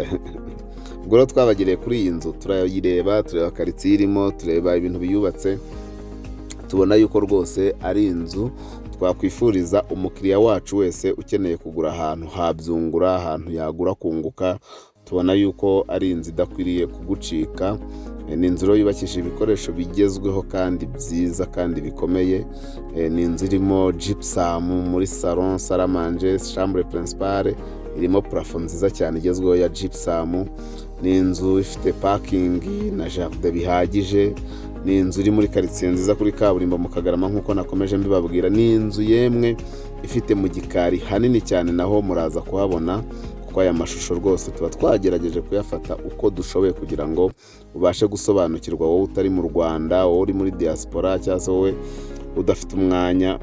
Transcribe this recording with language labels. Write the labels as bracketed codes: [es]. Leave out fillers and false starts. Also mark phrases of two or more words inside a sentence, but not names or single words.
[rw] Ubwo rero twabagiriye kuri iyi nzu, tureba karitsiye irimo, tureba ibintu biyubatse, tubona yuko rwose ari inzu twakwifuriza umukiriya wacu wese ukeneye kugura ahantu habyungura, ahantu yagura kunguka. Tubona yuko ari inzu idakwiriye kugucika. Ni inzu rero yubakishije ibikoresho bigezweho kandi byiza kandi bikomeye. Ni inzu irimo gypsum muri salon, [fr] salle à manger, chambre principale, [rw] irimo plafond nziza cyane igezweho ya gypsum. Ni inzu ifite parking na jardin bihagije. Ni inzu iri muri quartier nziza kuri kaburimbo mu Kagarama nk'uko nakomeje mbibabwira. Ni inzu yemwe ifite mu gikari hanini cyane, naho muraza kuhabona kuko aya mashusho rwose tuba twagerageje kuyafata uko dushoboye kugira ngo ubashe gusobanukirwa, wowe utari mu Rwanda, wowe uri muri diaspora, cyangwa se wowe udafite umwanya.